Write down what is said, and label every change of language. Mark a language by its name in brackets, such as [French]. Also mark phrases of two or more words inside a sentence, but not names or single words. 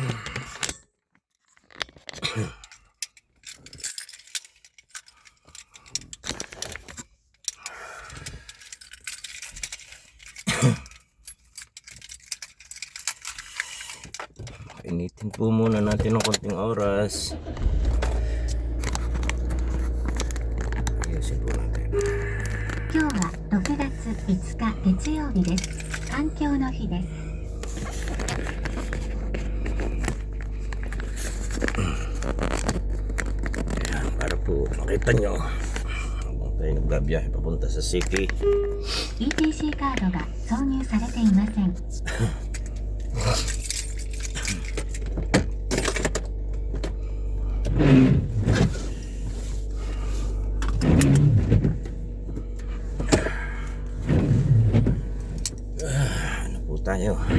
[Filipino] Initin po muna natin ng konting oras. Ayusin po natin. [Japanese] 今日は6月5日月曜日です。環境の日です。 [Filipino] Ayan, para po makita nyo habang tayo nagbabiyahe papunta sa city. [Japanese] ETC カードが挿入されていません。 [Filipino] Ano po tayo?